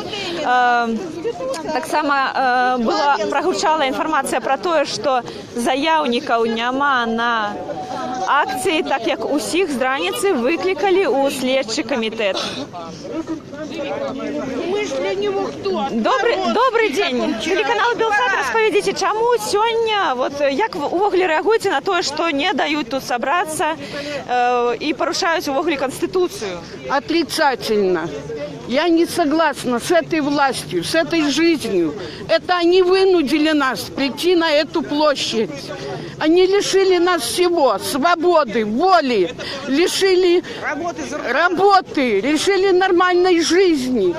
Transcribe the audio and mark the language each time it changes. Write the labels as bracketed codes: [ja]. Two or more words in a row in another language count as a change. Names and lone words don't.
[be] Таксама была прагучала інфармацыя пра тое, што заяўнікаў няма на акцыі, так як усіх з раніцы выклікалі ў следчы камітэт. [ru] Добрый день. [be] Телеканал Белсат, распавядзіце, чаму сёння, вот як вы увогуле рэагуеце на тое, што не даюць тут сабрацца і парушаюць увогуле Конституцию? [ru] Отрицательно. Я не согласна с этой властью, с этой жизнью. Это они вынудили нас прийти на эту площадь. Они лишили нас всего, свободы, воли, лишили работы, лишили нормальной жизни.